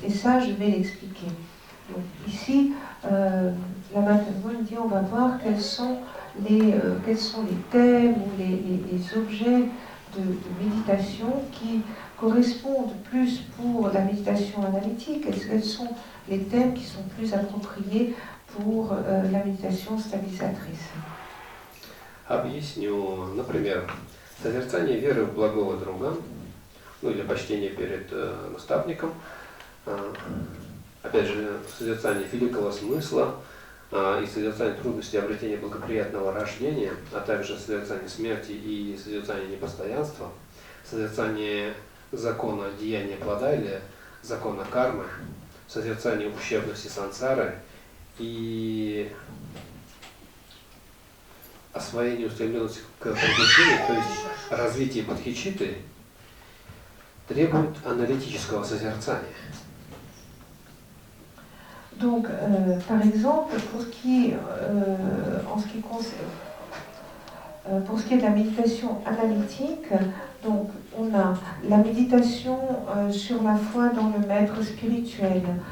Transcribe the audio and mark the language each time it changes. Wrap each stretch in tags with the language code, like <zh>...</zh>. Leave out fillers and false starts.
<fr>Et ça, je vais l'expliquer. Donc ici, la Matterhorn dit on va voir quels sont les thèmes ou les objets de méditation qui correspondent plus pour la méditation analytique, et quels sont les thèmes qui sont plus appropriés pour la méditation stabilisatrice.</fr> <ru>Объясню, например, созерцание веры в благого друга, ну или почтение перед наставником, опять же, созерцание великого смысла и созерцание трудностей обретения благоприятного рождения, а также созерцание смерти и созерцание непостоянства, созерцание закона деяния плода или закона кармы, созерцание ущербности сансары и освоение устремленности к пробуждению, то есть развитие бодхичитты, требует аналитического созерцания.</ru> <fr>Donc, par exemple, pour ce qui est de la méditation analytique, donc on a la méditation sur la foi dans le maître spirituel,</fr>